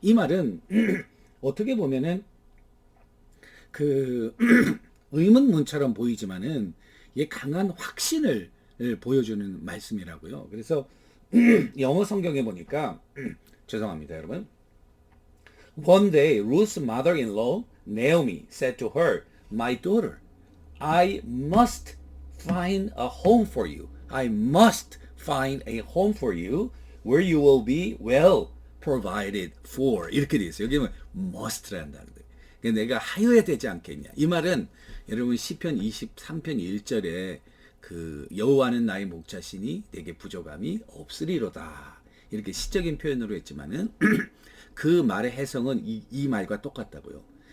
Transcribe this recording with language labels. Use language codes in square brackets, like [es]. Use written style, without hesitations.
[ko] 이 말은 어떻게 보면은 그 의문문처럼 보이지만은 이게 강한 확신을 보여주는 말씀이라고요. 그래서 영어 성경에 보니까 죄송합니다, 여러분. [en] One day, Ruth's mother-in-law, Naomi, said to her, My daughter, I must find a home for you. I must find a home for you where you will be well provided for. [ko] 이렇게 되어 있어요. 여기 보면 must라는 단어인데. 내가 하여야 되지 않겠냐. 이 말은 여러분 시편 23편 1절에 그 여호와는 나의 목자시니 내게 부족함이 없으리로다. 이렇게 시적인 표현으로 했지만은 그 말의 해석은 이 말과 똑같다고요.